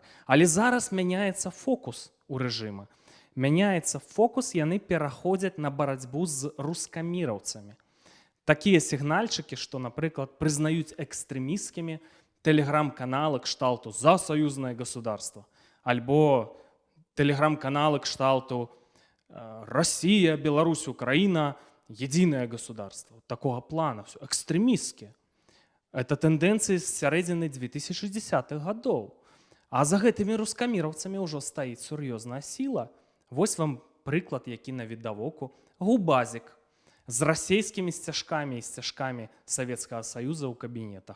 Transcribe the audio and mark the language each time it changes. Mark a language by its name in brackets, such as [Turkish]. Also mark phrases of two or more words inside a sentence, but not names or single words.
[Belarusian] Але зараз мяняецца фокус у рэжыма. Мяняецца фокус, яны пераходзяць на барацьбу з рускаміраўцамі. Такія сігнальчыкі, што, напрыклад, прызнаюць экстрэмісцкімі тэлеграм-каналы кшталту [Russian] «За саюзнае государство» [Belarusian] альбо тэлеграм-каналы кшталту «Россия, Беларусь, [Russian] Украина, единое государство». Такого плана, все экстремистские. [Belarusian] Это тэндэнцыі з сярэдзіны 2010-х гадоў. А за гэтымі рускаміраўцамі ўжо стаіць сур'ёзная сіла. Вось вам прыклад, які на відавоку. Губазік з расейскімі сцяжкамі і сцяжкамі Савецкага Саюза ў кабінетах.